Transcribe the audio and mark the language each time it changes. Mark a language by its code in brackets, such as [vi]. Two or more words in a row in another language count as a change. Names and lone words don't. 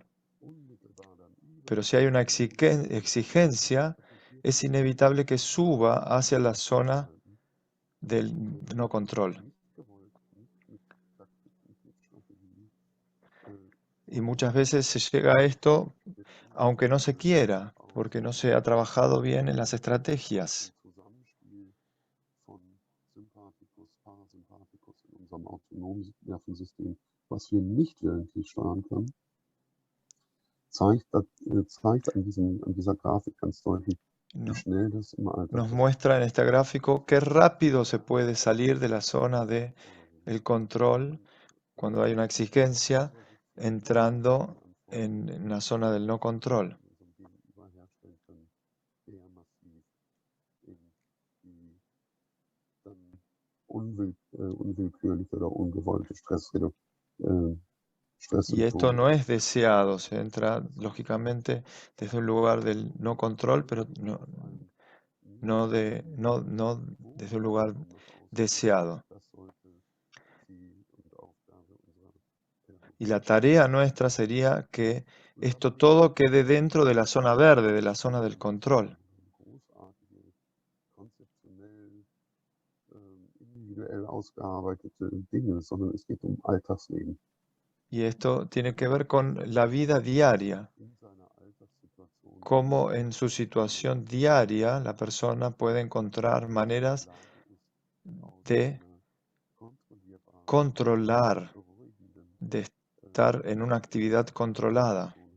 [es] Pero si hay una exigencia, es inevitable que suba hacia la zona del no control. Y muchas veces se llega a esto aunque no se quiera, porque no se ha trabajado bien en las estrategias. [de] Ein Zusammenspiel von Sympathikus, Parasympathikus in unserem autonomen Nervensystem, was wir nicht willentlich steuern können, zeigt an dieser Grafik ganz deutlich, wie [es] No- [de] schnell das im Alltag [es] Nos [de] passiert. [es] muestra en este gráfico qué rápido se puede salir de la zona de el control cuando hay una exigencia, entrando en una zona del no control. [de] unserem Gegenüber herstellen können, sehr massiv in die dann unwillkürliche oder ungewollte [es] Y esto no [de] Stresssymptome. [es] es deseado, se entra lógicamente desde un lugar del no control, pero no desde un lugar deseado. [de] Das sollte Ziel und Aufgabe unserer Therapie. [es] Y la tarea nuestra sería que esto todo quede dentro de la zona verde, de la zona del control. [de] Großartige, konzeptionell, individuell ausgearbeitete Dinge, sondern es geht um Alltagsleben. [es] Y esto tiene que ver con la vida diaria, [de] In seiner Alltagssituation [es] cómo en su situación diaria la persona puede encontrar maneras de controlar, de estar en una actividad controlada.